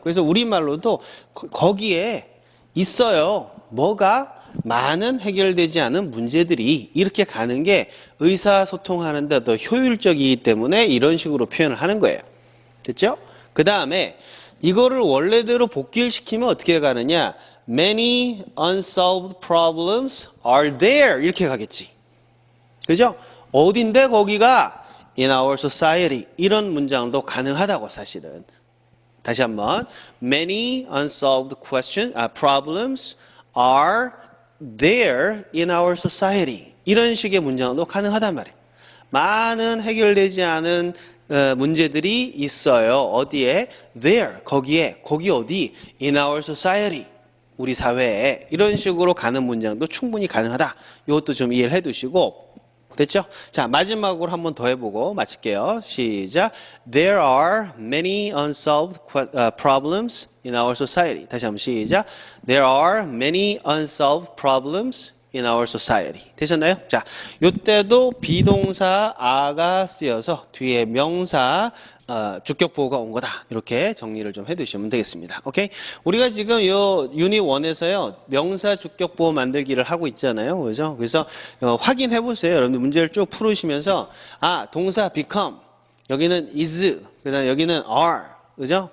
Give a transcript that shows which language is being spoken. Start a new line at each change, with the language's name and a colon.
Korean: 그래서 우리말로도 거기에 있어요. 뭐가? 많은 해결되지 않은 문제들이 이렇게 가는 게 의사소통하는 데 더 효율적이기 때문에 이런 식으로 표현을 하는 거예요. 됐죠? 그 다음에 이거를 원래대로 복귀를 시키면 어떻게 가느냐?
English: Many unsolved problems are there.
Korean: 이렇게 가겠지. 그죠? 어딘데 거기가?
English: In our society.
Korean: 이런 문장도 가능하다고 사실은. 다시 한번.
English: Many unsolved problems are there in our society.
Korean: 이런 식의 문장도 가능하단 말이에요. 많은 해결되지 않은 문제들이 있어요. 어디에?
English: There.
Korean: 거기에. 거기 어디?
English: In our society.
Korean: 우리 사회에. 이런 식으로 가는 문장도 충분히 가능하다. 이것도 좀 이해를 해두시고 됐죠? 자, 마지막으로 한 번 더 해보고 마칠게요. 시작.
English: There are many unsolved problems in our society.
Korean: 다시 한번 시작.
English: There are many unsolved problems in our society.
Korean: 되셨나요? 자, 요때도 비동사 a가 쓰여서 뒤에 명사 주격 보호가 온 거다. 이렇게 정리를 좀 해두시면 되겠습니다. 오케이? 우리가 지금 요 유닛 1에서요 명사 주격 보호 만들기를 하고 있잖아요. 그죠? 그래서 확인해 보세요. 여러분들 문제를 쭉 풀으시면서 동사 become 여기는 is 그다음 여기는 are 그죠?